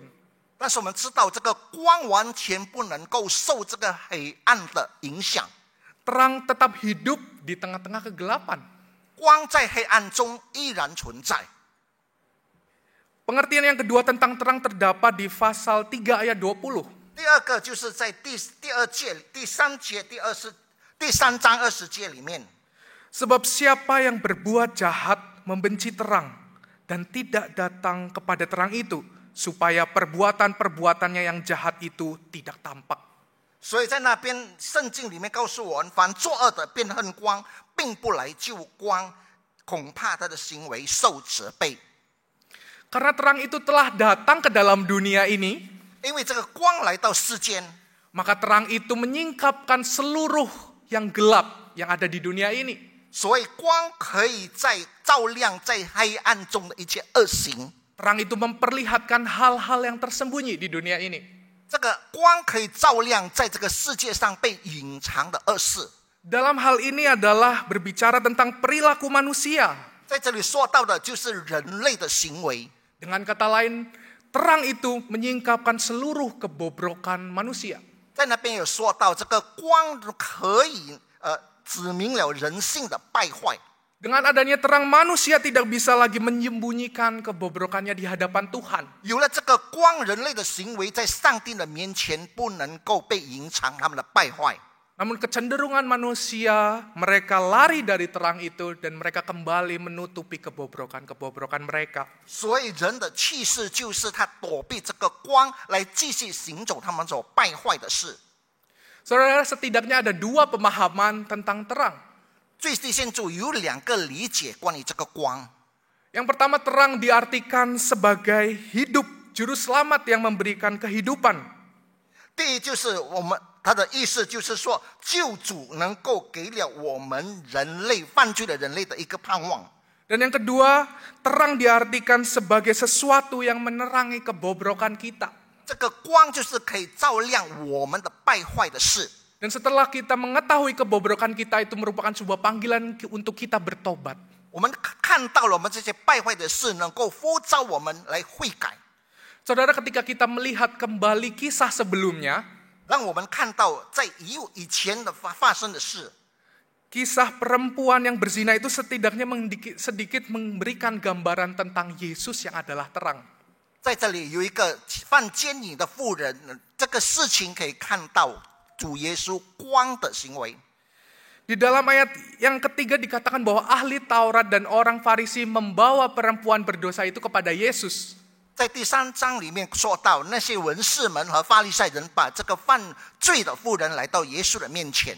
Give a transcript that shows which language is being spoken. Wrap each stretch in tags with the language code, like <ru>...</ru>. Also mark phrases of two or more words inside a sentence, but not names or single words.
<zh>但是我们知道这个光完全不能够受这个黑暗的影响，</zh> <id>Terang tetap hidup di tengah-tengah kegelapan.</id> <zh>光在黑暗中依然存在。</zh> <id>Pengertian yang kedua tentang terang terdapat di pasal 3 ayat 20.</id> <zh>第二个就是在第三章20节里面，</zh> <id>Sebab siapa yang berbuat jahat membenci terang dan tidak datang kepada terang itu, supaya perbuatan-perbuatannya yang jahat itu tidak tampak.</id> <zh>所以在那边圣经里面告诉我们，凡作恶的便恨光，并不来救光，恐怕他的行为受责备。</zh> <id>Karena terang itu telah datang ke dalam dunia ini,</id> <zh>因为这个光来到世间，</zh> <id>maka terang itu menyingkapkan seluruh yang gelap yang ada di dunia ini.</id> <zh>所以光可以在照亮在黑暗中的一切恶行。</zh> <id>Terang itu memperlihatkan hal-hal yang tersembunyi di dunia ini.</id> <zh>这个光可以照亮在这个世界上被隐藏的恶事。</zh> <id>Dalam hal ini adalah berbicara tentang perilaku manusia.</id> <zh>在这里说到的就是人类的行为。</zh> <id>Dengan kata lain, terang itu menyingkapkan seluruh kebobrokan manusia.</id> <zh>在那边有说到这个光可以指明了人性的败坏。</zh> <id>Dengan adanya terang, manusia tidak bisa lagi menyembunyikan kebobrokannya di hadapan Tuhan.</id> <zh>有了这个光，人类的行为在上帝的面前不能够被隐藏他们的败坏。</zh> <id>Namun kecenderungan manusia, mereka lari dari terang itu dan mereka kembali menutupi kebobrokan-kebobrokan mereka.</id> <zh>所以人的气势就是他躲避这个光，来继续行走他们所败坏的事。</zh> <id>Saudara, setidaknya ada 2 pemahaman tentang terang.</id> <zh>最低限度有2个理解关于这个光。</zh> <id>Yang pertama, terang diartikan sebagai hidup, juru selamat yang memberikan kehidupan.</id> <zh>第一就是他的意思就是说，救主能够给了我们人类犯罪的人类的一个盼望。</zh> <id>Dan yang kedua, terang diartikan sebagai sesuatu yang menerangi kebobrokan kita.</id> <zh>这个光就是可以照亮我们的败坏的事。</zh> <id>Dan setelah kita mengetahui kebobrokan kita, itu merupakan sebuah panggilan untuk kita bertobat.</id> <zh>我们看到了我们这些败坏的事，能够呼召我们来悔改。</zh> <id>Saudara, ketika kita melihat kembali kisah sebelumnya,</id> <zh>让我们看到在以前的发生的事。</zh> <id>kisah perempuan yang berzina itu setidaknya sedikit memberikan gambaran tentang Yesus yang adalah terang.</id> <zh>在这里有一个犯奸淫的妇人，这个事情可以看到主耶稣光的行为。</zh> <id>Di dalam ayat yang ketiga dikatakan bahwa ahli Taurat dan orang Farisi membawa perempuan berdosa itu kepada Yesus.</id> <zh>在第3章里面说到，那些文士们和法利赛人把这个犯罪的妇人来到耶稣的面前。</zh>